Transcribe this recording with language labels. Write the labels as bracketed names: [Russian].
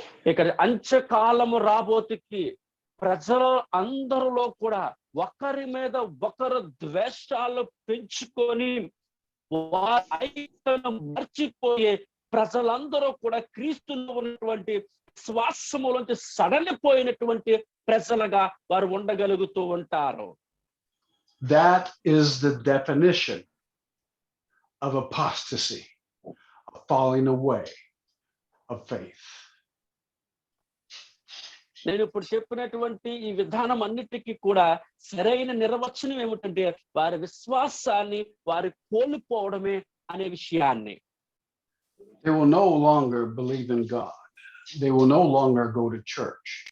[Telugu] ఇక్కడ అంత్యకాలము రాబోతుకి ప్రజల అందరిలో కూడా ఒకరి మీద ఒకరు ద్వేషాలు పెంచుకొని వారి ఐక్యతను మర్చిపోయే ప్రజలందరూ కూడా క్రీస్తులో ఉన్నటువంటి శ్వాసములోంచి సడలిపోయినటువంటి ప్రజలుగా వారు ఉండగలుగుతూ ఉంటారు. [English] That is the definition of apostasy, of falling away of faith. [Telugu] నేను ఇప్పుడు చెప్పినటువంటి ఈ విధానం అన్నిటికీ కూడా సరైన నిర్వచనం ఏమిటంటే వారి విశ్వాసాన్ని వారి కోల్పోవడమే అనే విషయాన్ని. [English] They will no longer believe in God. They will no longer go to church.